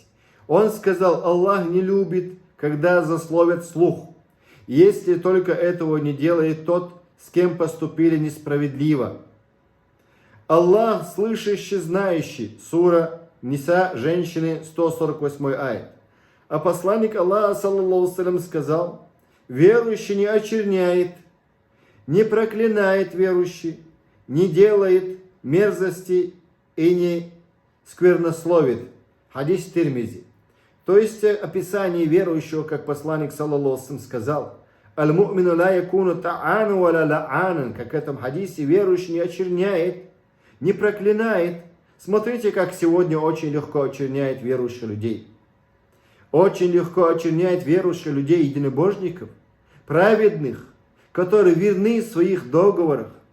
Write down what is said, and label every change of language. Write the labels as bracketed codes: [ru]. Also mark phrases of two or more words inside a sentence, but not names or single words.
[ru] Он сказал: Аллах не любит, когда злословят слух, если только этого не делает тот, с кем поступили несправедливо. Аллах слышащий, знающий. Сура Ниса, женщины, 148 аят. А посланник Аллаха, [ar] صلى الله عليه وسلم, [ru] сказал: верующий не очерняет, не проклинает верующий, не делает мерзости и не сквернословит. Хадис Тирмизи. То есть описание верующего, как посланник, [ar] صلى الله عليه وسلم, [ru] сказал: [ar] «المؤمن لا يكون طعانا ولا لعانا». [ru] Как в этом хадисе, верующий не очерняет, не проклинает. Смотрите, как сегодня очень легко очерняет верующих людей. Очень легко очерняет верующих людей, единобожников, праведных, которые верны в своих договорах.